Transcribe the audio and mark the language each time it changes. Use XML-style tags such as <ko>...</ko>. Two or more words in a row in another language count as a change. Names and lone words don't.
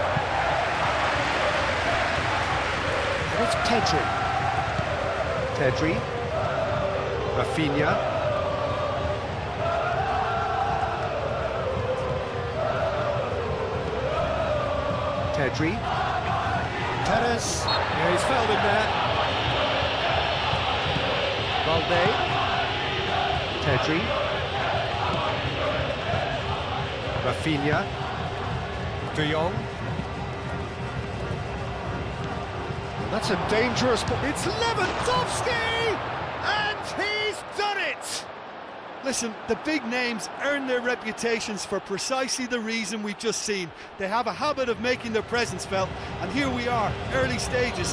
<en>And it's Pedri. Pedri. Rafinha. Pedri. Perez. Yeah, he's fouled him there. Balde. Pedri. Rafinha. De Jong. That's a dangerous ball. It's Lewandowski! And he's done it! Listen, the big names earn their reputations for precisely the reason we've just seen. They have a habit of making their presence felt, and here we are, early stages.</en>